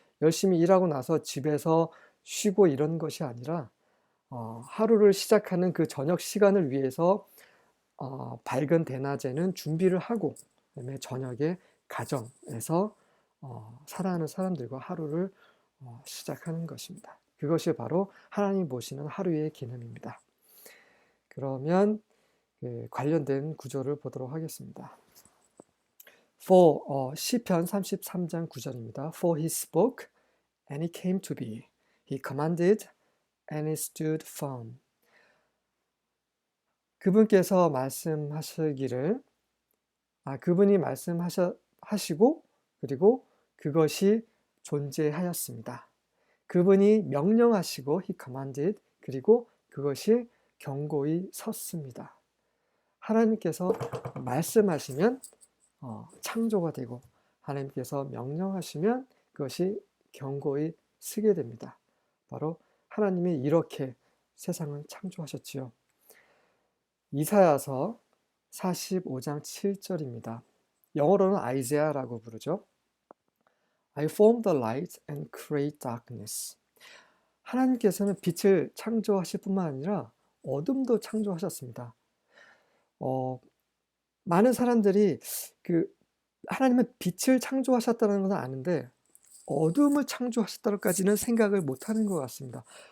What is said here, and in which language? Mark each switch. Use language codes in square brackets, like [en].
[ko] 열심히 일하고 나서 집에서 쉬고 이런 것이 아니라 하루를 시작하는 그 저녁 시간을 위해서 밝은 대낮에는 준비를 하고 그다음에 저녁에 가정에서 사랑하는 사람들과 하루를 시작하는 것입니다. 그것이 바로 하나님 보시는 하루의 개념입니다. 그러면 관련된 구절을 보도록 하겠습니다. For 시편 33장 9절입니다. [en] For he spoke and it came to be. He commanded and it stood firm. [ko] 그분께서 말씀하시기를 그분이 말씀하시고 그리고 그것이 존재하였습니다. 그분이 명령하시고 [en] he commanded [ko] 그리고 그것이 견고히 섰습니다. 하나님께서 말씀하시면 창조가 되고 하나님께서 명령하시면 그것이 견고히 서게 됩니다. 바로 하나님이 이렇게 세상을 창조하셨지요. 이사야서 45장 7절입니다. 영어로는 아이제아라고 부르죠. [en] I form the light and create darkness. [ko] 하나님께서는 빛을 창조하실 뿐만 아니라 어둠도 창조하셨습니다. 많은 사람들이 하나님은 빛을 창조하셨다는 것은 아는데 어둠을 창조하셨다고까지는 생각을 못하는 것 같습니다.